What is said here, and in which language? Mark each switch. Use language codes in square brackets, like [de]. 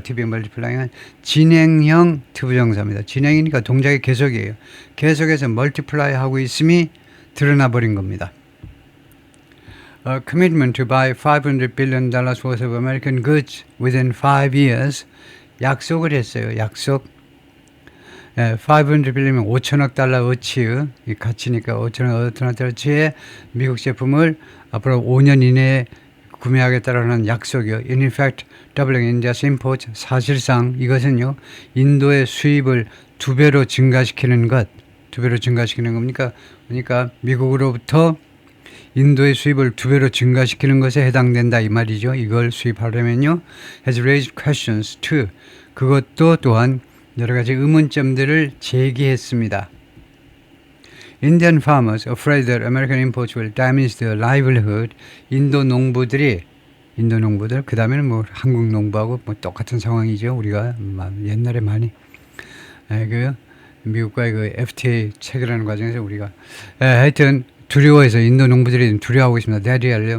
[en] To be multiplying [ko] 은 진행형 투부정사입니다. 진행이니까 동작의 계속이에요. 계속해서 multiply 하고 있음이 드러나 버린 겁니다. [en] A commitment to buy $500 billion worth of American goods within 5 years. [ko] 약속을 했어요. 약속. 500 빌리면 5천억 달러 어치의 가치니까 5천억 달러치의 미국 제품을 앞으로 5년 이내에 구매하겠다라는 약속이요. [en] In effect, doubling India's imports. [ko] 사실상 이것은요. 인도의 수입을 2배로 증가시키는 것. 2배로 증가시키는 겁니까? 그러니까 미국으로부터 인도의 수입을 2배로 증가시키는 것에 해당된다 이 말이죠. 이걸 수입하려면요. [en] has raised questions too. [ko] 그것도 또한 여러 가지 의문점들을 제기했습니다. [en] Indian farmers afraid that American imports will damage their livelihood. [ko] 인도 농부들 그 다음에는 뭐 한국 농부하고 뭐 똑같은 상황이죠. 우리가 옛날에 많이 그 미국과의 그 FTA 체결하는 과정에서 우리가 하여튼 두려워해서 인도 농부들이 두려워하고 있습니다. 대리할래요.